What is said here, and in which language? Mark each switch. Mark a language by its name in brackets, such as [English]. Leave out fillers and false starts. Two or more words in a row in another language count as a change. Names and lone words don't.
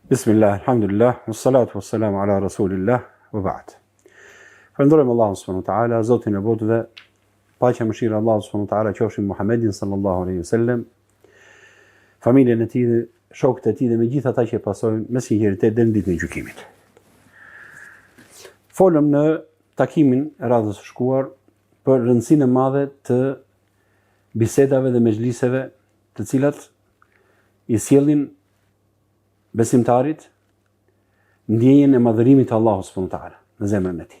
[Arabic] بسم الله، الحمد لله، والصلاة والسلام على رسول الله، وبعد. [Albanian] Falënderojmë Allahun [Arabic] سبحانه وتعالى, [Albanian] Zotin e botëve, paqja e mëshira e Allahut [Arabic] سبحانه وتعالى [Albanian] qofshin Muhammedin [Arabic] صلى الله عليه وسلم, [Albanian] familjen e tij, shokët e tij dhe me gjithë ata që pasojnë me sinqeritet deri në ditën e gjykimit. Folëm në takimin e radhës së shkuar për rëndësinë e madhe të bisedave dhe mezhliseve, të cilat i sjellin besimtarit ndjenjen e madhërimit të Allahut [Arabic] سبحانه وتعالى [Albanian] në zemrën e tij.